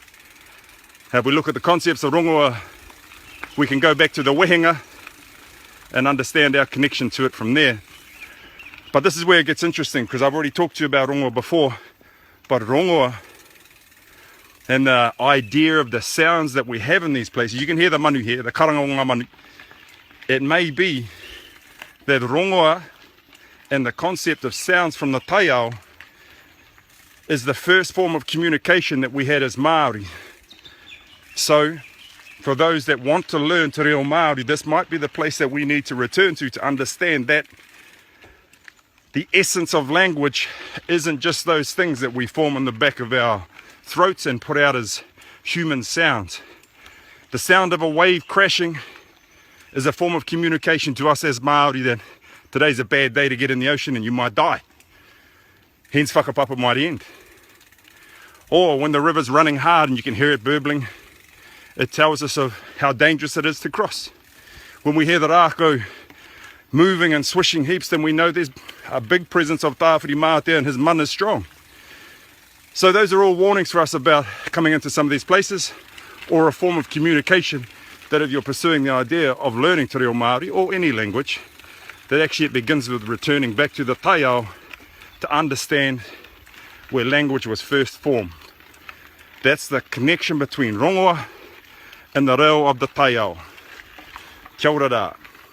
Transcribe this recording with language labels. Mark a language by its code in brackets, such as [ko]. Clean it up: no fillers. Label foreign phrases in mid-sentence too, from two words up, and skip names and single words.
[en] If we look at the concepts of rongoa, we can go back to the wehenga and understand our connection to it from there. But this is where it gets interesting, because I've already talked to you about rongoa before, but rongoa and the idea of the sounds that we have in these places, you can hear the manu here, the [mi] karanga o ngā manu. [en] It may be that rongoa and the concept of sounds from the taiao is the first form of communication that we had as Maori. So, for those that want to learn [mi] te reo Maori, [en] this might be the place that we need to return to understand that the essence of language isn't just those things that we form in the back of our throats and put out as human sounds. The sound of a wave crashing is a form of communication to us as Maori that today's a bad day to get in the ocean and you might die. Hence whakapapa might end. Or when the river's running hard and you can hear it burbling, it tells us of how dangerous it is to cross. When we hear the rākau moving and swishing heaps, then we know there's a big presence of tāwhiri mātea and his man is strong. So those are all warnings for us about coming into some of these places, or a form of communication that if you're pursuing the idea of learning [mi] te reo Māori [en] or any language, that actually it begins with returning back to the taiao to understand where language was first formed. That's the connection between rongoa and the reo of the taiao. [mi] Kia ora rā.